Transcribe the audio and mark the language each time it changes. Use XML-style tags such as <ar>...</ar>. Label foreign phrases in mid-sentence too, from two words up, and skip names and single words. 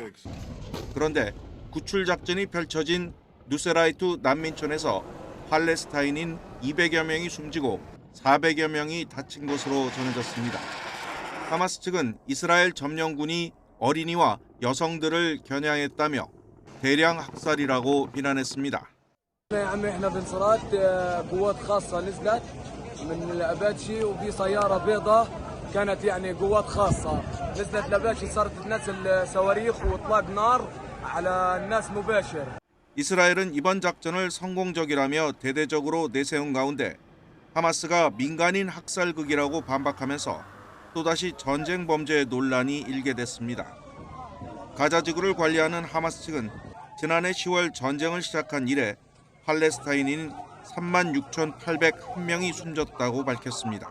<ko>그런데 구출 작전이 펼쳐진 누세라이투 난민촌에서 팔레스타인인 200여 명이 숨지고 400여 명이 다친 것으로 전해졌습니다. 하마스 측은 이스라엘 점령군이 어린이와 여성들을 겨냥했다며 대량 학살이라고 비난했습니다.</ko> <ar>من الاباتشي وفي سياره بيضاء كانت يعني قوات خاصه نزلت الاباتشي صارت تنزل صواريخ واطلاق نار على الناس مباشر.</ar> <ko>이스라엘은 이번 작전을 성공적이라며 대대적으로 내세운 가운데 하마스가 민간인 학살극이라고 반박하면서 또다시 전쟁 범죄 논란이 일게 됐습니다. 가자 지구를 관리하는 하마스 측은 지난해 10월 전쟁을 시작한 이래 팔레스타인인 36,801명이 숨졌다고 밝혔습니다.</ko>